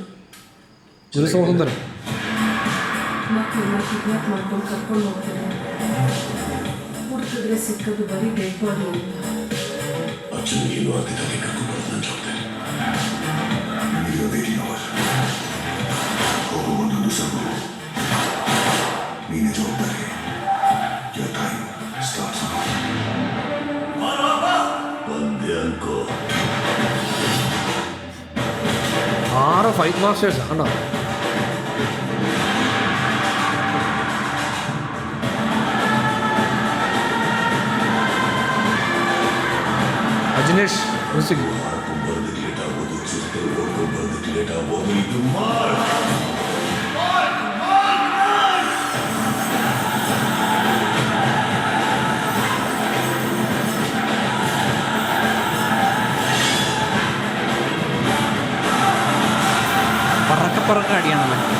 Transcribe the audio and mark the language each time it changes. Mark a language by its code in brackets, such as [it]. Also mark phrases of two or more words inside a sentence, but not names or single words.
[ml] ഒരു സ്വാതന്ത്ര്യം. [kn] ಮಕ್ಕಳನ್ನ ಕಿಡ್ನಾಪ್ ಮಾಡ್ಕೊಂಡು ಕರ್ಕೊಂಡು ಹೋಗ್ತಾರೆ. ಹುಡುಕಿದ್ರೆ ಸಿಕ್ಕದು ಬರೀ [en] dead body. [kn] ಅಚ್ಚನಿಗೆ ಇನ್ನೂ ಅತಿಥಿಗೆ ಕರ್ಕೊಂಡು ಬರೋದು ನನ್ನ ಜವಾಬ್ದಾರಿ. ಹೋಗೋ ಒಂದು ದಿವಸ ನೀನೇ ಜವಾಬ್ದಾರಿ. [en] Your time starts now. [kn] ಬಂದೆ ಅನ್ಕೋ. [ml] 6 [en] fight masters [ml] ആണോ? [kn] ಅಜಿನೇಶ್ ಮ್ಯೂಸಿಕ್. ಬರೋದಕ್ಕೆ ಲೇಟ್ ಆಗೋದು, ಚಿರತೆ ಓಡ್ಕೊಂಡು ಬರೋದಕ್ಕೆ ಲೇಟ್ ಆಗೋದು. ಇದು ಮಾರ್ಕ್. [ml] പറക്ക അടിയാണല്ലോ.